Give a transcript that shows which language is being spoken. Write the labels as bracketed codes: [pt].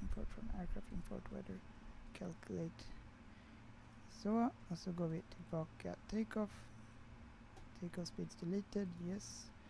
[en] Import from aircraft, import weather, calculate. [sv] Så, och så går vi tillbaka. [en] Takeoff. Takeoff speeds deleted, yes.